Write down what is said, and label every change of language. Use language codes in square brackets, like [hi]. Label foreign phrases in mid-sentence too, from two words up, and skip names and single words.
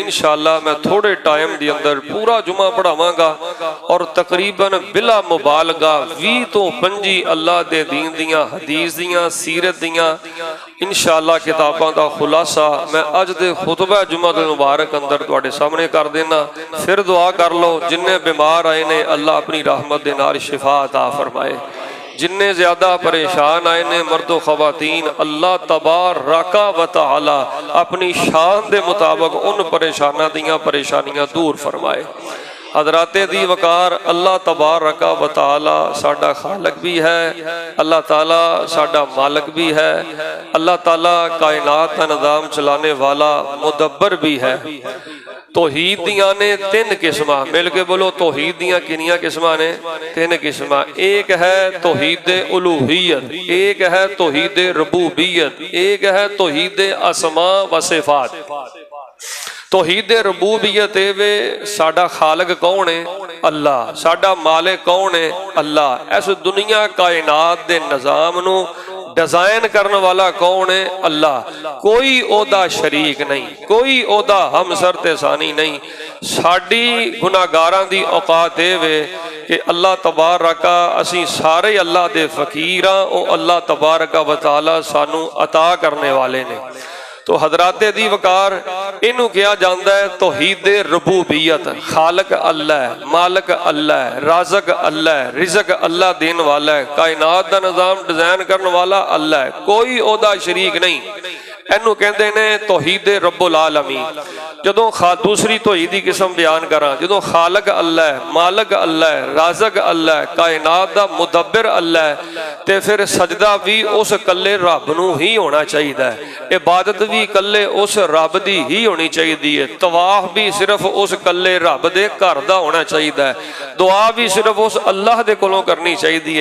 [pa] ان شاء اللہ میں تھوڑے ٹائم دے اندر پورا جمعہ پڑھاواں گا اور تقریباً بلا مبالغہ 20 توں 25 اللہ دے دین دیاں، حدیث دیاں، سیرت دیاں ان شاء اللہ کتاباں دا خلاصہ میں اج دے خطبہ جمعۃ المبارک اندر تہاڈے سامنے کر دینا. فیر دعا کر لو، جنے بیمار آئے نے اللہ اپنی رحمت دے نال شفا عطا فرمائے، جنے زیادہ پریشان آئے نے مردو خواتین [ar] الله تبارك وتعالى [pa] اپنی شان دے مطابق اُن پریشاناں دیاں پریشانیاں دور فرمائے. حضرات ذی وقار [ar] الله تبارك وتعالى [pa] ساڈا خالق بھی ہے، اللہ تعالیٰ ساڈا مالک بھی ہے، اللہ تعالیٰ [ur] کائنات کا نظام چلانے والا مدبر [pa] بھی ہے. توحید دیاں نے 3 قسماں، مل کے بولو توحید دیاں کنیاں قسماں نے? 3 قسماں. اک ہے توحید الوہیت، اک ہے توحید ربوبیت، اک ہے توحید اسماء و صفات. توحید ربوبیت وے ساڈا خالق کون ہے? اللہ۔ ساڈا مالک کون ہے؟ اللہ. اس دنیا کائنات دے نظام نوں ڈیزائن کرنے والا کون ہے? अल्लाह। کوئی اوہدا شریک نہیں، کوئی اوہدا ہمسر تے ثانی نہیں. ساڈی گناہگاراں دی اوقات وے کہ اللہ تبارک اسی سارے اللہ دے فقیر ہاں، او [ar] الله تبارك وتعالى [pa] سانوں عطا کرنے والے نے. تو حضرات ذی وقار اینوں [ur] کہا جاتا ہے [pa] توحید ربوبیت. خالق اللہ ہے، مالک اللہ ہے، رازق اللہ ہے، رزق اللہ دینے والا ہے، کائنات دا نظام ڈیزائن کرنے والا اللہ ہے، کوئی اوہدا شریک نہیں. اینوں کہندے نے توحید [ar] رب العالمين. [pa] جدوں دوسری توحید دی قسم بیان کراں، جدوں خالق اللہ ہے، مالک اللہ ہے، رازق اللہ ہے، کائنات دا مدبر اللہ ہے، تے فیر سجدہ بھی اس کلے رب نوں ہی ہونا چاہیدا، عبادت بھی کلے اس رب دی ہی ہونی چاہیدی، طواف بھی صرف اس کلے رب دے گھر دا ہونا چاہیدا، دعا بھی صرف اس اللہ دے کولوں کرنی چاہیدی.